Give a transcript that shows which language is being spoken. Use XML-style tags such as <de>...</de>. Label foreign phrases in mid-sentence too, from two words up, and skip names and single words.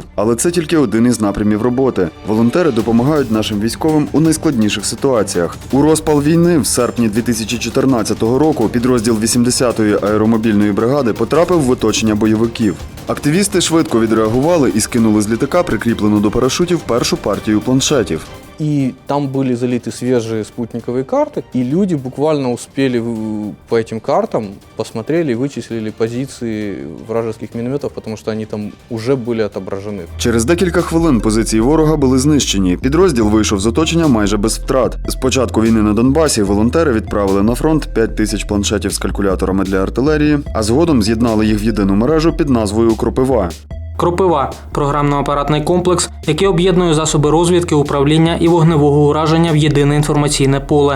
<uk>Але це тільки один із напрямів роботи. Волонтери допомагають нашим військовим у найскладніших ситуаціях. У розпал війни в серпні 2014 року підрозділ 80-ї аеромобільної бригади потрапив в оточення бойовиків. Активісти швидко відреагували і скинули з літака прикріплену до парашутів першу партію планшетів.</uk> <ru>И там были залиты свежие спутниковые карты, и люди буквально успели по этим картам, посмотрели и вычислили позиции вражеских минометов, потому что они там уже были отображены.</ru> <uk>Через декілька хвилин позиції ворога були знищені. Підрозділ вийшов з оточення майже без втрат. З початку війни на Донбасі волонтери відправили на фронт 5000 планшетів з калькуляторами для артилерії, а згодом з'єднали їх в єдину мережу під назвою «Кропива». «Кропива» – програмно-апаратний комплекс, який об'єднує засоби розвідки, управління і вогневого ураження в єдине інформаційне поле.</uk>